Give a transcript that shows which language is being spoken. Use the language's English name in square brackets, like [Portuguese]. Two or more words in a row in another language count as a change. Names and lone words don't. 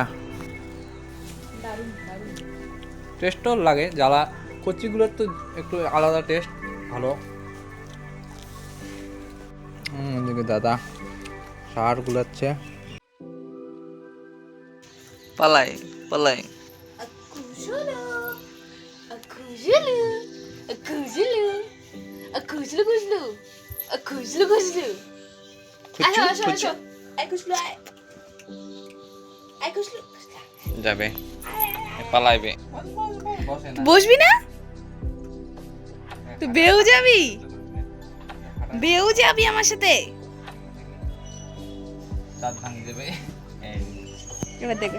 [Bangla] দারুণ দারুণ। টেস্টও লাগে, জ্বালা কচিগুলোর তো একটু আলাদা টেস্ট, ভালো। এদিকে দাদা সার গুলাচ্ছে। পালাই পালাই। Akujulu, akujulu, akujulu, akujulu kujulu, akujulu kujulu. Ayo, ayo, ayo. Ay kujulu, ay. Ay kujulu. যাবে পালাইবে। বসবি না? তুই বেউ যাবি? বেউ যাবি আমার সাথে? দাঁত ভাঙে যাবে। এবার দেখবে।